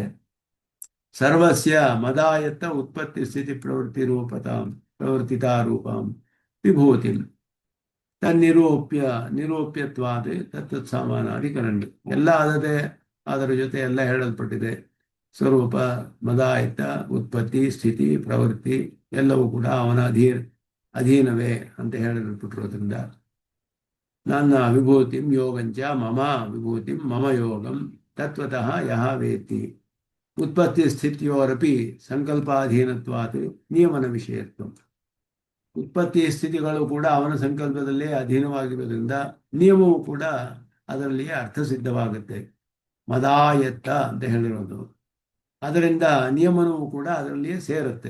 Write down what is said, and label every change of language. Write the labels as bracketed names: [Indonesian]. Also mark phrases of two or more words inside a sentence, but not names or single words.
[Sanskrit] ಸರ್ವಸ್ಯ ಮದಾಯತ್ತ ಉತ್ಪತ್ತಿ ಸ್ಥಿತಿ ಪ್ರವೃತ್ತಿತಾರೂಪಂ ವಿಭೂತಿ ನಿರೂಪ್ಯತ್ವಾದ ತತ್ತತ್ ಸಾಮಾನಾಧಿಕರಣ. [Kannada] ಎಲ್ಲ ಅದರ ಜೊತೆ ಎಲ್ಲ ಹೇಳಲ್ಪಟ್ಟಿದೆ. ಸ್ವರೂಪ, ಮದಾಯತ್ತ, ಉತ್ಪತ್ತಿ, ಸ್ಥಿತಿ, ಪ್ರವೃತ್ತಿ ಎಲ್ಲವೂ ಕೂಡ ಅವನ ಅಧೀನವೇ ಅಂತ ಹೇಳಲ್ಪಟ್ಟಿರೋದ್ರಿಂದ ನನ್ನ [Sanskrit] ವಿಭೂತಿಂ ಯೋಗಂಚ ಮಮ ವಿಭೂತಿಂ ಮಮ ಯೋಗಂ ತತ್ವತಃ ಯಹ ವೇತ್ತಿ ಉತ್ಪತ್ತಿ ಸ್ಥಿತಿಯೋರಪಿ ಸಂಕಲ್ಪಾಧೀನತ್ವಾತ್ ನಿಯಮನ ವಿಷಯತ್ವ. [Kannada] ಉತ್ಪತ್ತಿ ಸ್ಥಿತಿಗಳು ಕೂಡ ಅವನ ಸಂಕಲ್ಪದಲ್ಲೇ ಅಧೀನವಾಗಿರೋದ್ರಿಂದ ನಿಯಮವು ಕೂಡ ಅದರಲ್ಲಿಯೇ ಅರ್ಥಸಿದ್ಧವಾಗುತ್ತೆ. ಮದಾಯತ್ತ ಅಂತ ಹೇಳಿರೋದು, ಅದರಿಂದ ನಿಯಮನವು ಕೂಡ ಅದರಲ್ಲಿಯೇ ಸೇರುತ್ತೆ.